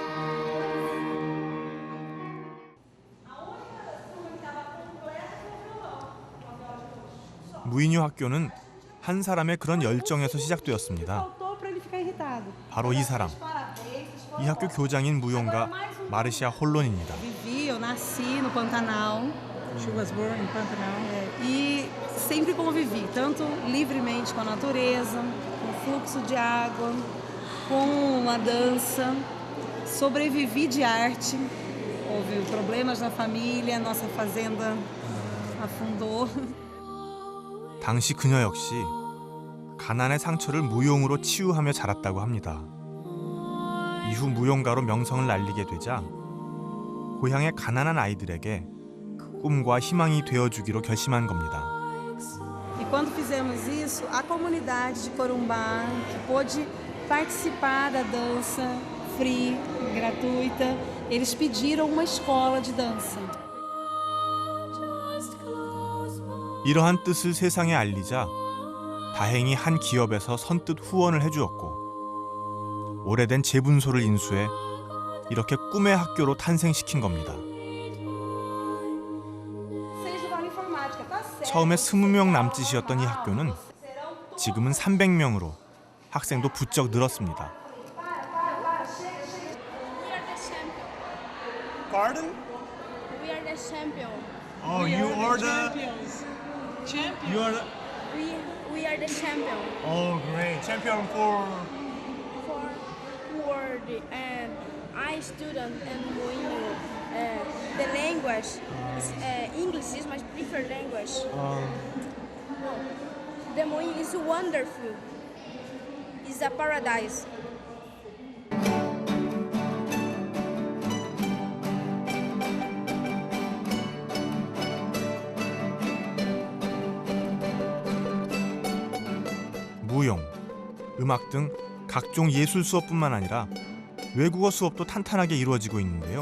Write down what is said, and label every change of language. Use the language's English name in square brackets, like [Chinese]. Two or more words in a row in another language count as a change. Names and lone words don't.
[Korean] 무이뇨 학교는 한 사람의 그런 열정에서 시작되었습니다. 바로 이 사람, 이 학교 교장인 무용가 마르시아 홀론입니다. [Portuguese] Vivi, eu nasci no Pantanal. [English] She was born in Pantanal. [Portuguese] E sempre convivi, tanto livremente com a natureza, com o fluxo de água, com a dança. Sobrevivi de arte. Houve problemas na família, nossa fazenda afundou. [Korean] 당시 그녀 역시 가난의 상처를 무용으로 치유하며 자랐다고 합니다. 이후 무용가로 명성을 날리게 되자 고향의 가난한 아이들에게 꿈과 희망이 되어주기로 결심한 겁니다. [Portuguese] E quando fizemos isso, a comunidade de Corumbá, que pôde participar da dança free, gratuita, eles pediram uma escola de dança. [Korean] 이러한 뜻을 세상에 알리자 다행히 한 기업에서 선뜻 후원을 해주었고 오래된 재분소를 인수해 이렇게 꿈의 학교로 탄생시킨 겁니다. 처음에 20명 남짓이었던 이 학교는 지금은 300명으로 학생도 부쩍 늘었습니다. [English] Pardon? We are the champion. Oh, you are the. You are the. We are the champion Oh, great. Champion for. for world and I student and Moinho. The language is English is my preferred language. The Moinho is wonderful. It's a paradise. [Korean] 무용, 음악 등 각종 예술 수업뿐만 아니라 외국어 수업도 탄탄하게 이루어지고 있는데요.